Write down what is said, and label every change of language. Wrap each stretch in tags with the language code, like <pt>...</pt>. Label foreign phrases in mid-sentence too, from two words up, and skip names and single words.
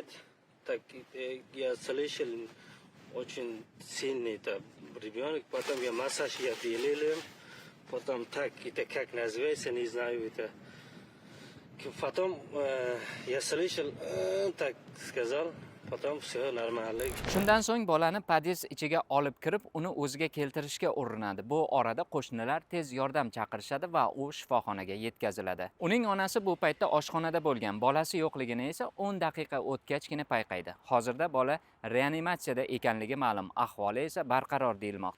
<ru>Так я слышал очень сильный ребенок. Потом я массаж я делал. Потом так, это как называется, не знаю это. Потом я слышал, так сказал. Потом все нормально.</ru> <uz>Shundan so'ng bolani pod'ezd ichiga olib kirib, uni o'ziga keltirishga urinadi. Bu orada qo'shnilar tez yordam chaqirishadi va u shifoxonaga yetkaziladi. Uning onasi bu paytda oshxonada bo'lgan. Bolasi yo'qligini esa 10 daqiqa o'tgachgina payqaydi. Hozirda bola reanimatsiyada ekanligi ma'lum, ahvoli esa barqaror deyilmoqda.</uz>